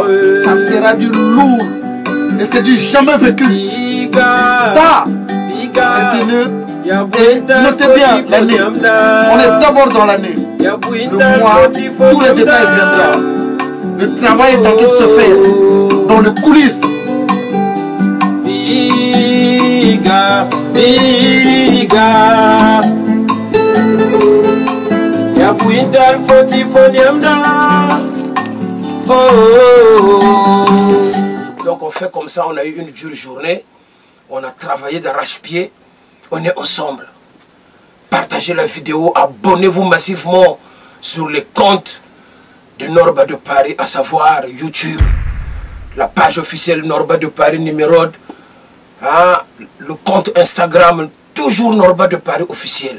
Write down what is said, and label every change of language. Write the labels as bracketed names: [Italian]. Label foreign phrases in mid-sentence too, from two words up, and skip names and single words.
[French] Ça sera du lourd. Et c'est du jamais vécu. Ça, retenez et notez bien l'année. On est d'abord dans l'année. Le mois, tous les détails viendront. Le travail est en train de se faire dans les coulisses. Biga, biga. Ya puintal fotifoniamda. Donc on fait comme ça, on a eu une dure journée. On a travaillé d'arrache-pied. On est ensemble. Partagez la vidéo, abonnez-vous massivement sur les comptes de Norba de Paris, à savoir YouTube, la page officielle Norba de Paris numéro 1, le compte Instagram, toujours Norba de Paris officiel.